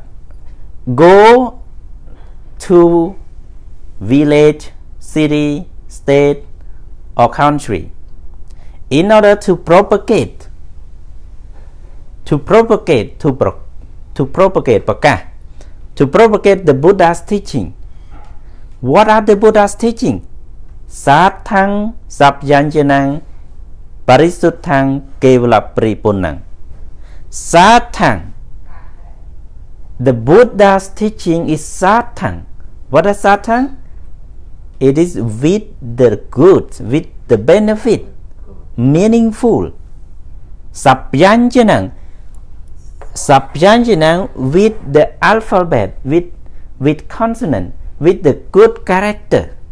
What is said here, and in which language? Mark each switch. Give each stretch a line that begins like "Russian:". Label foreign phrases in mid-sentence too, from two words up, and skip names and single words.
English: Go to village, city, state or country in order to propagate the Buddha's teaching. What are the Buddha's teaching?
Pali: Sathang sapyanjanang Parisuttang kevala paripunang.
English: Satang. The Buddha's teaching is satang. What is satang? It is with the good, with the benefit, meaningful. Sapyanjanang. Sapyanjanang with the alphabet, with consonant, with the good character.